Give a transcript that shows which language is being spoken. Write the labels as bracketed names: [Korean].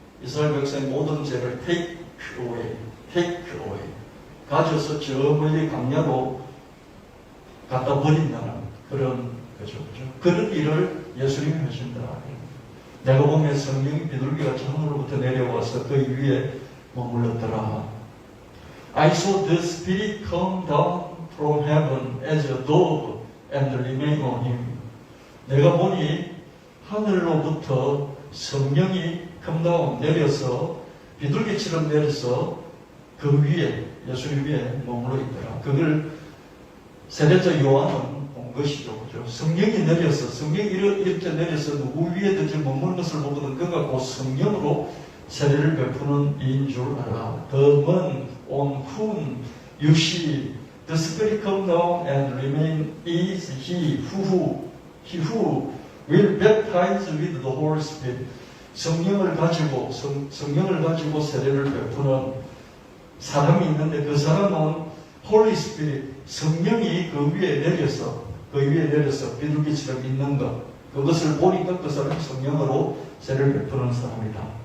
[Korean] 이스라엘 백성의 모든 죄를 [English] take away. [Korean] 가져서 저 멀리 강야로 갖다 버린다는 그런 거죠. 그런 일을 예수님이 하신다. 내가 보면 성령이 비둘기같이 하늘로부터 내려와서 그 위에 머물렀더라. [English] I saw the Spirit come down from heaven as a dove and remain on him. [Korean] 내가 보니 하늘로부터 성령이 [English] come down [Korean] 내려서 비둘기처럼 내려서 그 위에 예수님 위에 머물러 있더라. 그걸 세례자 요한은 본 것이죠. 그죠? 성령이 내려서, 성령이 이렇게 내려서 누구 위에든지 머무는 것을 보거든 그가 곧 성령으로 세례를 베푸는 이인 줄 알아. [English] The one on whom you see the Spirit come down and remain is he who will baptize with the Holy Spirit. [Korean] 성령을 가지고 세례를 베푸는 사람이 있는데 그 사람은 Holy Spirit, 성령이 그 위에 내려서 비둘기처럼 있는 것, 그것을 보니까 그 사람이 성령으로 세례를 베푸는 사람이다.